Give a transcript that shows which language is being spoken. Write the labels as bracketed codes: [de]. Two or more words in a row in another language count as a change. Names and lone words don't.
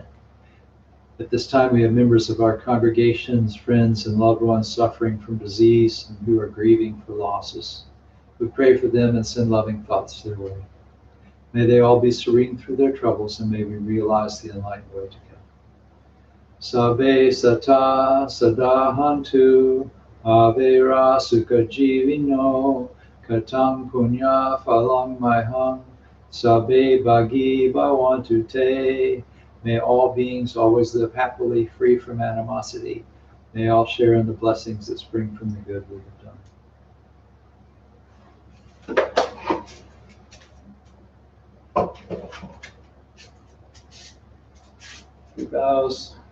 [en] At this time, we have members of our congregations, friends, and loved ones suffering from disease and who are grieving for losses. We pray for them and send loving thoughts their way. May they all be serene through their troubles, and may we realize the enlightened way together. [pi] Sabbe sata sadahantu avera sukha jivino katang punya phalang maihang sabbe bhagi bhavantu te. [en] May all beings always live happily, free from animosity. May all share in the blessings that spring from the good we have done. Three bows.